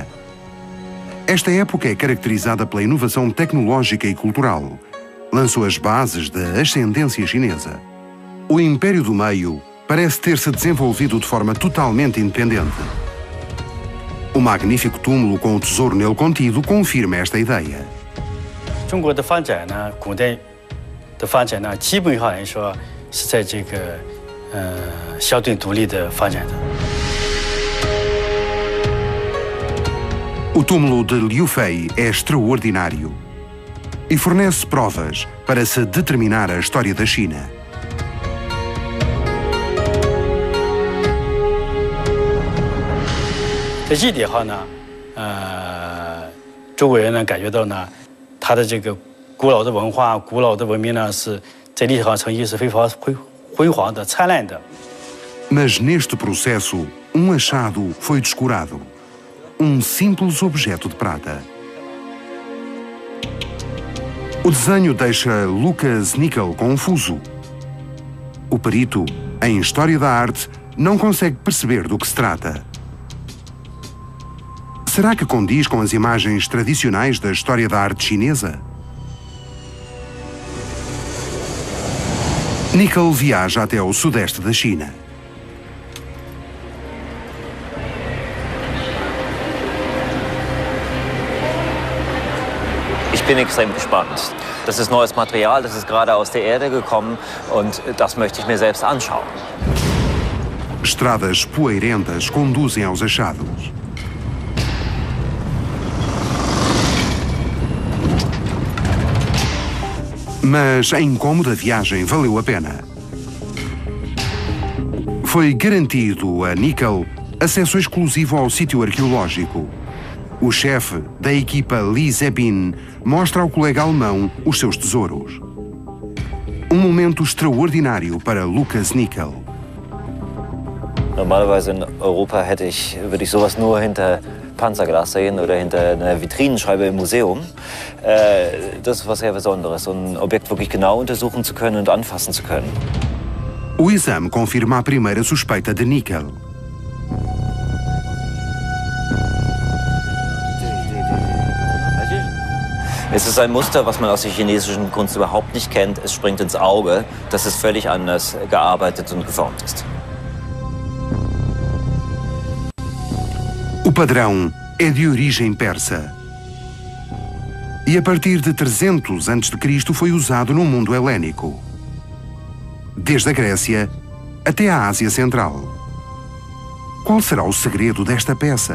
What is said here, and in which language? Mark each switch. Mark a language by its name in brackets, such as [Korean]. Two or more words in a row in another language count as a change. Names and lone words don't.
[Portuguese] Esta época é caracterizada pela inovação tecnológica e cultural. Lançou as bases da ascendência chinesa. O Império do Meio parece ter-se desenvolvido de forma totalmente independente. O magnífico túmulo com o tesouro nele contido confirma esta ideia. [Chinese] 中国的发展呢，古代的发展呢，基本上来说是在这个相对独立的发展的。 [Portuguese] O túmulo de Liu Fei é extraordinário e fornece provas para se determinar a história da China. [Chinese] 在这点上呢，中国人呢感觉到呢，他的这个古老的文化、古老的文明呢，是在历史上成绩是非常辉煌的、灿烂的。 [Portuguese] Mas neste processo, achado foi descurado. Simples objeto de prata. O desenho deixa Lucas Nickel confuso. O perito, em História da Arte, não consegue perceber do que se trata. Será que condiz com as imagens tradicionais da história da arte chinesa? Nickel viaja até ao sudeste da China. [German] Ich bin extrem gespannt. Das ist neues Material, das ist gerade aus der Erde gekommen und das möchte ich mir selbst anschauen. [Portuguese] Estradas poeirentas conduzem aos achados. Mas a incômoda viagem valeu a pena. Foi garantido a Nickel acesso exclusivo ao sítio arqueológico. O chefe da equipa Li Zebin mostra ao colega alemão os seus tesouros. Momento extraordinário para Lucas Nickel. [German] Normalerweise in Europa würde ich sowas nur hinter Panzerglas sehen oder hinter einer Vitrinenscheibe im Museum. Das ist was sehr Besonderes, so ein Objekt wirklich genau untersuchen zu können und anfassen zu können. [Portuguese] O exame confirma a primeira suspeita de Nickel. [German] Es ist ein Muster, was man aus der chinesischen Kunst überhaupt nicht kennt. Es springt ins Auge, dass es völlig anders gearbeitet und geformt ist. [Portuguese] O padrão é de origem persa. e a partir de 300 a.C. foi usado no mundo helénico, desde a Grécia até a Ásia Central. Qual será o segredo desta peça?